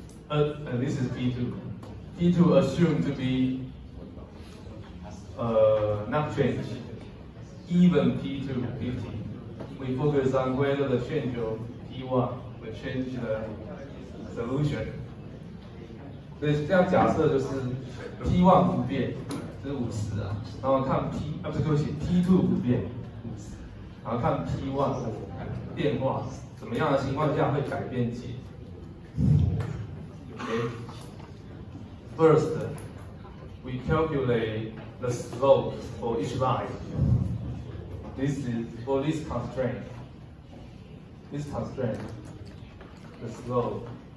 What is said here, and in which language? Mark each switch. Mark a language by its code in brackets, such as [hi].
[en] And this is T2. T2 assumed to be not change. Even T2 50, we focus on whether the change of T1 will change the solution. [zh] 所以这样假设就是 T1 不变，这是50啊，然后看T2 不变50，然后看 T1 变化，怎么样的情况下会改变解。 [en] Okay. First, we calculate the slope for each line. This is for this constraint. This constraint, the slope.